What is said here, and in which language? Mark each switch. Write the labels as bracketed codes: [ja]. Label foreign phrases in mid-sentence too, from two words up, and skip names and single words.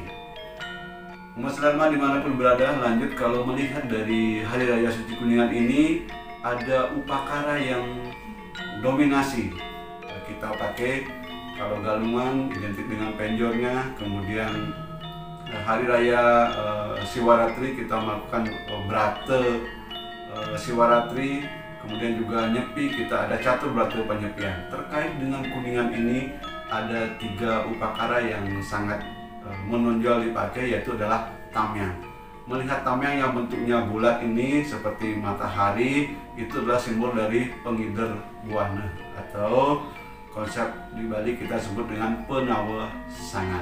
[id] Umat sedharma dimanapun berada, lanjut kalau melihat dari Hari Raya Suci Kuningan ini, ada upakara yang dominasi kita pakai. Kalau galungan identik dengan penjornya, kemudian Hari Raya Siwaratri kita melakukan brata Siwaratri, kemudian juga nyepi, kita ada catur brata penyepian. Terkait dengan kuningan ini ada 3 upakara yang sangat menonjol dipakai, yaitu adalah tamyang. Melihat tamyang yang bentuknya bulat ini seperti matahari, itu adalah simbol dari pengider buana, atau konsep di Bali kita sebut dengan penawa sangan.